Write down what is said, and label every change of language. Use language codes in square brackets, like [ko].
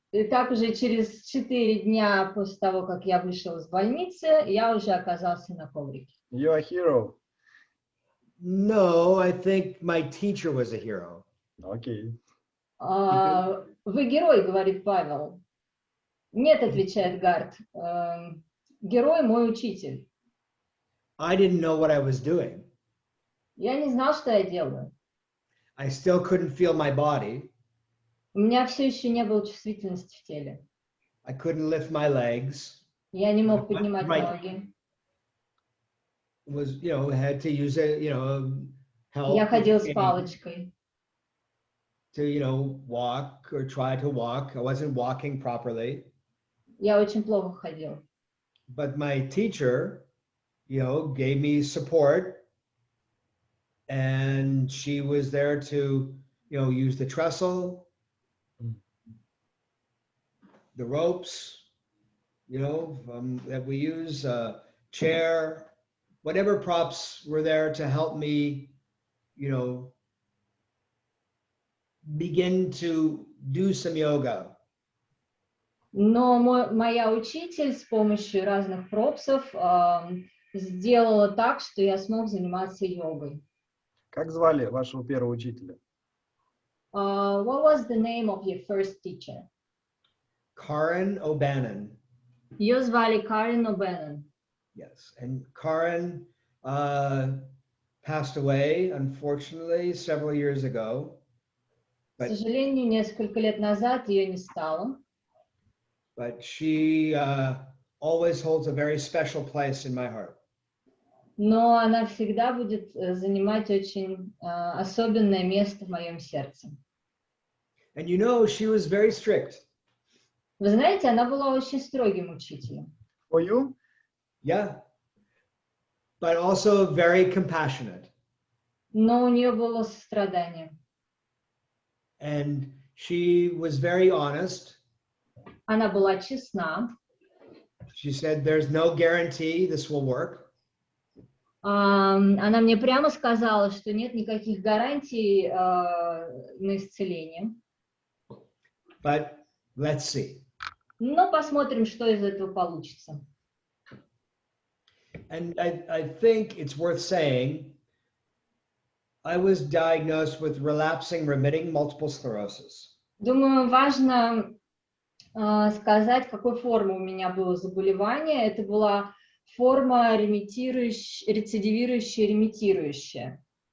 [ru] Так уже через 4 дня после того, как я вышел из больницы, я уже оказался на коврике. [en] You're a hero. No, I think my teacher was a hero. Okay. [ru] Вы герой, говорит Павел. Нет, отвечает Гарт. Герой мой учитель. [en] I didn't know what I was doing. [ru] Я не знал, что я делаю. [en] I still couldn't feel my body. [ru] У меня все еще не было чувствительности в теле. [en] I couldn't lift my legs. [ru] Я не мог поднимать ноги. [en] Was, had to use help. [ru] Я ходил с палочкой. [en] To, walk or try to walk. I wasn't walking properly. [ru] Я очень плохо ходил. [en] But my teacher, gave me support. And she was there to, use the trestle, the ropes, that we use, chair, whatever props were there to help me, begin to do some yoga. [ru] Но моя учитель с помощью разных пропсов сделала так, что я смог заниматься йогой. Как звали вашего первого учителя? [en] What was the name of your first teacher? Karen O'Bannon. [ru] Ее звали Карен О'Беннон. [en] Yes, and Karen passed away, unfortunately, several years ago. [ru] К сожалению, несколько лет назад ее не стало. [en] But she always holds a very special place in my heart. [ru] Но она всегда будет занимать очень особенное место в моем сердце. [en] And you know, she was very strict. [ru] Вы знаете, она была очень строгим учителем. [en] For you? Yeah. But also very compassionate. [ru] Но у нее было сострадание. [en] And she was very honest. [ru] Она была честна. [en] She said, there's no guarantee this will work. [ru] Она мне прямо сказала, что нет никаких гарантий на исцеление. [en] But let's see. [ru] Но посмотрим, что из этого получится. [en] And I think it's worth saying, I was diagnosed with relapsing remitting multiple sclerosis. [ru] Думаю, важно сказать, какой формы у меня было заболевание. Это была форма рецидивирующая, ремитирующая.